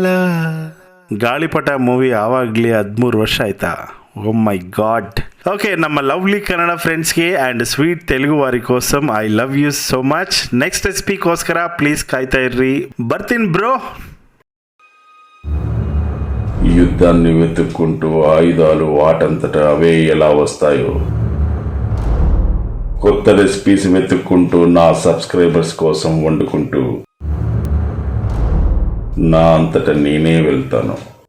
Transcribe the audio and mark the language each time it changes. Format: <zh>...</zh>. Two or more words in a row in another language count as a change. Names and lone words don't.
<kn>ಗಾಳಿಪಟ ಮೂವಿ ಆವಾಗಲೇ 13 ವರ್ಷ ಆಯ್ತಾ?</kn> <en>oh my god. ಓಕೆ, ನಮ್ಮ lovely Kannada friends-ge and sweet Telugu</en> <te>వారి కోసం</te> <en>I love you so much.</en> <kn>ನೆಕ್ಸ್ಟ್ ರೆಸಿಪಿಗೋಸ್ಕರ ಪ್ಲೀಸ್ ಕಾಯ್ತಾ ಇರ್ರಿ, ಬರ್ತೀನಿ ಬ್ರೋ.</kn> <te>యుద్ధాన్ని వెతుక్కుంటూ ఆయుధాలు వాటంతట అవే ఎలా వస్తాయో, కొత్త రెసిపీస్ వెతుక్కుంటూ నా సబ్స్క్రైబర్స్ కోసం వండుకుంటూ నా అంతట నేనే వెళ్తాను.</te>